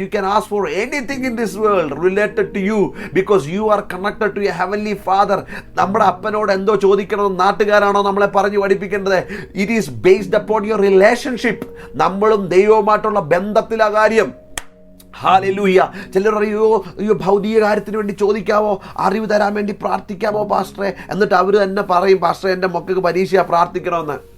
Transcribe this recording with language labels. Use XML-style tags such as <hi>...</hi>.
<en>You can ask for anything in this world related to you because you are connected to a heavenly father.</en> <ml>നമ്മുടെ അപ്പനോട് എന്തോ ചോദിക്കണമെന്ന് നാട്ടുകാരാണോ നമ്മളെ പറഞ്ഞു പഠിപ്പിക്കേണ്ടത്?</ml> <en>It is based upon your relationship.</en> <ml>നമ്മളും ദൈവവുമായിട്ടുള്ള ബന്ധത്തിലാ കാര്യം. ഹല്ലേലൂയ. ചിലർ അയ്യോ ഭൗതിക കാര്യത്തിന് വേണ്ടി ചോദിക്കാവോ, അറിവ് തരാൻ വേണ്ടി പ്രാർത്ഥിക്കാമോ പാസ്റ്ററെ? എന്നിട്ട് അവർ തന്നെ പറയും, പാസ്റ്ററെ എൻ്റെ മക്കൾക്ക് പരീക്ഷ പ്രാർത്ഥിക്കണമെന്ന്.</ml>